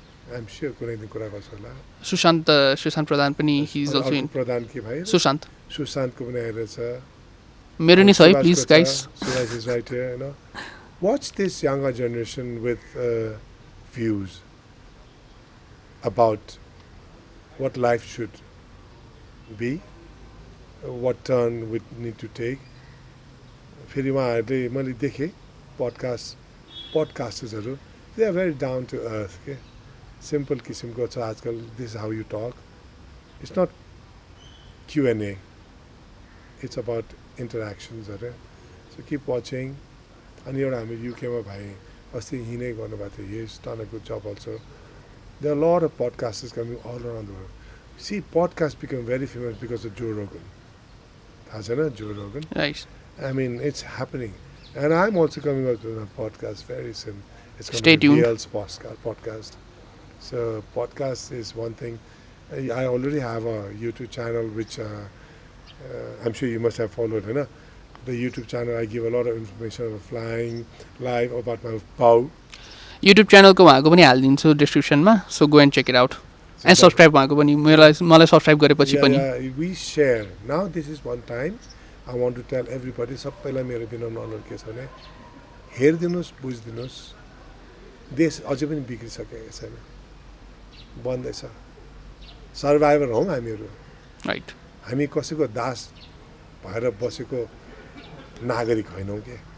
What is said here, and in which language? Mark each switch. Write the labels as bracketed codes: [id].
[ne] I'm sure कुनै दिन कुरा गर्छ होला. सुशान्त प्रधान पनि प्रधान के भाइ सुशान्तको पनि आइरहेछ. मेरो नि छ है please guys. [en] Suraj is right here, you know. Watch this younger generation with views about what life should be, what turn we need to take. [ne] फेरि उहाँहरूले मैले देखेँ पडकास्टर्सहरू, [en] they are very down to earth [ne] के. Simple किसिमको छ आजकल. [en] This is how you talk. It's not Q&A. It's about interactions. So keep watching. अनि एउटा हामी युकेमा भाइ अस्ति हिँडै गर्नुभएको थियो. He has done a good job also. There are a lot of podcasters coming all around the world. See, podcasts become very famous because of Joe Rogan. [ne] थाहा छैन [en] Joe Rogan? Right. I mean, it's happening. And I'm also coming out with a podcast very soon. It's going Stay to be tuned. Real's podcast. So podcast is one thing. I already have a YouTube channel which I'm sure you must have followed. You know? The YouTube channel, I give a lot of information about flying, live, about my bow. [ne] YouTube channel को उहाँको पनि हालिदिन्छु डिस्क्रिप्सनमा. [en] So go and check it out. And subscribe [ne] उहाँको पनि. मलाई subscribe गरेपछि पनि. [en] We share. Now this is one time I want to tell everybody, [ne] सबैलाई मेरो विनम्र अनुरोध के छ भने हेरिदिनुहोस्, बुझिदिनुहोस्. देश अझै पनि बिग्रिसकेको छैन, बन्दैछ। सर्भाइभर हौँ हामीहरू, राइट। हामी कसैको दास भएर बसेको नागरिक होइनौँ के।